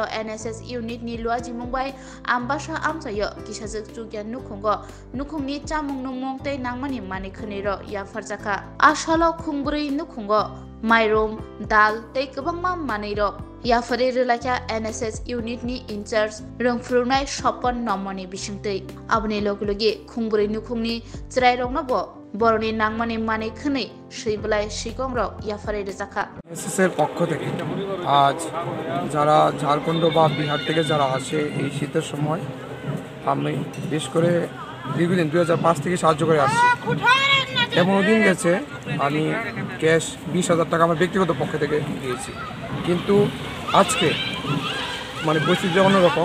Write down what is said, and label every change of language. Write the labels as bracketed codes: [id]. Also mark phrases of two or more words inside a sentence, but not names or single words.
[trp] NSS unit ni luaji Mumbai Ambasha amsayo kisajak chugyan nukhungni chamung numong tei nangmani mani khniro ya farjaka asalo khungbri nukhungo mairum dal tei kwbangma maniro Yafari relaka NSS unit ni in-charge rungfrunai Sopon Nomoni bisingtei aboni logilogi khungbri nukhungni chrai roknabo boroni nangmani mani khni seiblai sikong rok Yafari রেজাকা [bn] NSS এর পক্ষ থেকে আজ যারা ঝাড়খণ্ড বা বিহার থেকে যারা আসে এই শীতের সময় আমি বিশেষ করে দীর্ঘদিন 2005 থেকে সাহায্য করে আসছি। এমন দিন গেছে আমি ক্যাশ 20,000 টাকা আমার ব্যক্তিগত পক্ষ থেকে দিয়েছি, কিন্তু আজকে মানে পরিস্থিতি অন্যরকম।